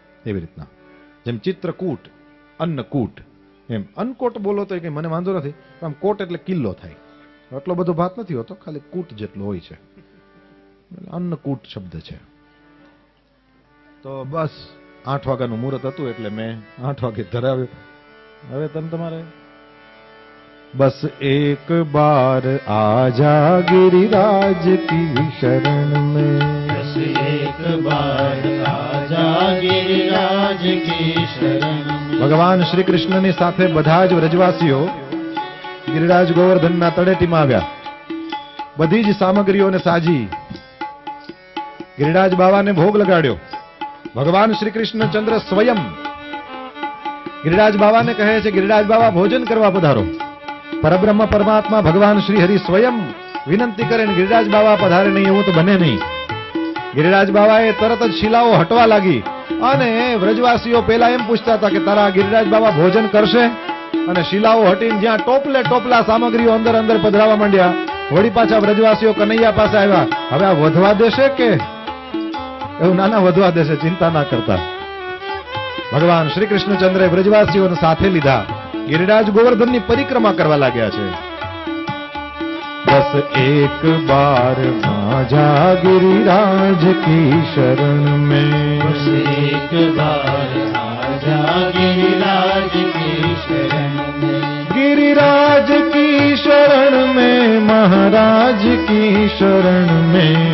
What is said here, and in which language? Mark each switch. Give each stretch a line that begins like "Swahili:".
Gujarati: એવી રીતના જેમ ચિત્રકૂટ, અન્નકૂટ, એમ અન્નકોટ બોલો તો કઈ મને વાંધો નથી. આમ કોટ એટલે કિલ્લો થાય. એટલો બધો ભાત નથી હોતો, ખાલી કૂટ જેટલો હોય છે. અન્નકૂટ શબ્દ છે. તો બસ 8 વાગ્યાનું મુહૂર્ત હતું એટલે મેં 8 વાગે ધરાવ્યો. હવે તમારે
Hindi: बस एक बार आजा गिरिराज की शरण में, बस एक बार आजा गिरिराज की शरण में।
Gujarati: ભગવાન શ્રી કૃષ્ણની સાથે બધા જ વ્રજવાસીઓ ગિરિરાજ ગોવર્ધનના તળેટીમાં આવ્યા. બધી જ સામગ્રીઓને સાજી ગિરિરાજ બાવાને ભોગ લગાડ્યો. ભગવાન શ્રી કૃષ્ણચંદ્ર સ્વયં ગિરિરાજ બાવાને કહે છે, ગિરિરાજ બાવા ભોજન કરવા પધારો. પરબ્રહ્મ પરમાત્મા ભગવાન શ્રી હરિ સ્વયં વિનંતી કરે ને ગિરિરાજ બાવા પધારે નહીં એવું તો બને નહીં. ગિરિરાજ બાવાએ તરત જ શિલાઓ હટવા લાગી અને વ્રજવાસીઓ પહેલા એમ પૂછતા હતા કે તારા ગિરિરાજ બાવા ભોજન કરશે? અને શિલાઓ હટીને જ્યાં ટોપલે ટોપલા સામગ્રીઓ અંદર અંદર પધરાવા માંડ્યા. વળી પાછા વ્રજવાસીઓ કનૈયા પાસે આવ્યા. હવે આ વધવા દેશે કે એવું? નાના વધવા દેશે, ચિંતા ના કરતા. ભગવાન શ્રી કૃષ્ણચંદ્રે વ્રજવાસીઓને સાથે લીધા.
Hindi: गिरिराज गोवर्धन की परिक्रमा
Gujarati: करवा लाग्या छे.
Hindi: बस एक बार आजा गिरिराज की शरण में, बस एक बार आजा गिरिराज की शरण में। गिरिराज की शरण में, महाराज की शरण में,